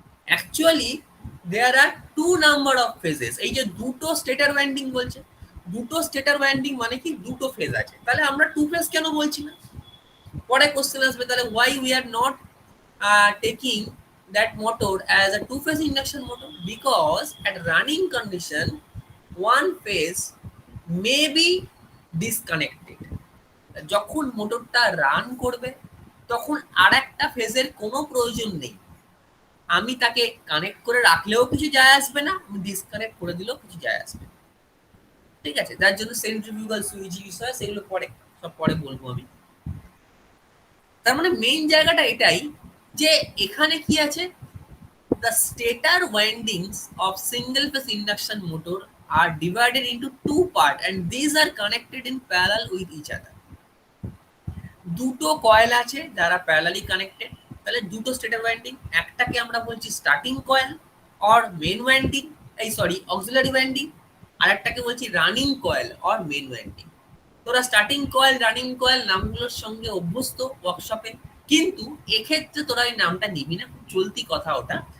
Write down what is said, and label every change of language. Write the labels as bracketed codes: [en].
[en] Actually there are two number of phases. [bn] এই যে দুটো স্টেটর ওয়াইন্ডিং বলছে, দুটো স্টেটর ওয়াইন্ডিং মানে কি দুটো ফেজ আছে, তাহলে আমরা টু ফেজ কেন বলছি না? পরে কোশ্চেন আসবে, তাহলে [en] Why we are not taking that motor as a two phase induction motor? Because at running condition one phase may be disconnected. [bn] যখন মোটরটা রান করবে তখন আর একটা ফেজের কোনো প্রয়োজন নেই, আমি তাকে কানেক্ট করে রাখলেও কিছু যায় আসবে না, আমি ডিসকানেক্ট করে দিলেও কিছু যায় আসবে না। ঠিক আছে, তার জন্য সেন্ট্রিফিউগাল সুইচ বিষয় সেগুলো পরে সব পরে বলবো আমি। তার মানে মেইন জায়গাটা এটাই যে এখানে কি আছে, [en] the stator windings of single phase induction motor are divided into two parts and these are connected in parallel with each other. [bn] দুটো কয়েল আছে যারা প্যারালালি কানেক্টেড, তাহলে দুটো স্টেটর ওয়াইন্ডিং, একটাকে আমরা বলছি starting coil or main winding, এই sorry auxiliary winding, আর একটাকে বলছি running coil or main winding. তোরা স্টার্টিং কয়েল, রানিং কয়েল নামগুলোর সঙ্গে অভ্যস্ত ওয়ার্কশপে, কিন্তু এক্ষেত্রে তোরা এই নামটা নিবি না, খুব চলতি কথা ওটা।